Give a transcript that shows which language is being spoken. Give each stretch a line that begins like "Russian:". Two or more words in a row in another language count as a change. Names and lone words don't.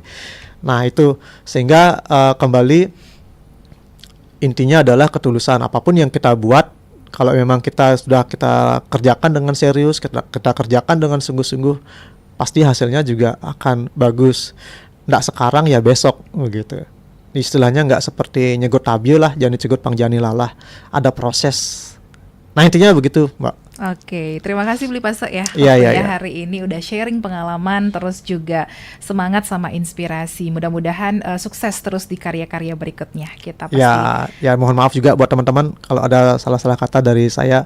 Indonesian: Nah itu, sehingga kembali intinya adalah ketulusan. Apapun yang kita buat, kalau memang kita kerjakan dengan serius, kita kerjakan dengan sungguh-sungguh, pasti hasilnya juga akan bagus. Nggak sekarang ya besok begitu. Istilahnya nggak seperti
Balinese: nyegot tabio
Indonesian: lah, jangan
Balinese: dicegot pang jani lalah.
Indonesian: Ada proses. Nah intinya begitu, Mbak. Oke, terima kasih Beli Pase ya Iya, waktunya iya. hari ini udah sharing pengalaman terus juga semangat sama inspirasi. Mudah-mudahan sukses terus di karya-karya berikutnya. Kita pasti Ya mohon maaf juga buat teman-teman kalau ada salah-salah kata dari saya.